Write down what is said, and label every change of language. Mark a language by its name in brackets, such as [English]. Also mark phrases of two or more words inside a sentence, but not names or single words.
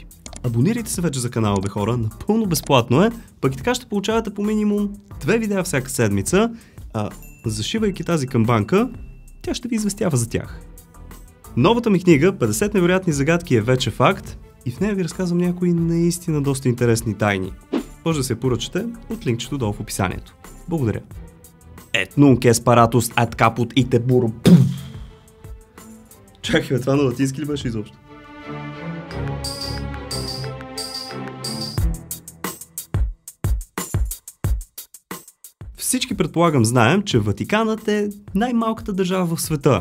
[Bulgarian] Абонирайте се вече за канала, бе хора, напълно безплатно е, пък и така ще получавате по минимум 2 видеа всяка седмица, а зашивайки тази камбанка, тя ще ви известява за тях. Новата ми книга 50 невероятни загадки е вече факт и в нея ви разказвам някои наистина доста интересни тайни. Може да се поръчате от линкчето долу в описанието. Благодаря. [Latin] Et nunc esparatus ad caput ite burum. [Bulgarian] Чакай, това на латински ли беше изобщо? Всички предполагам знаем, че Ватиканът е най-малката държава в света.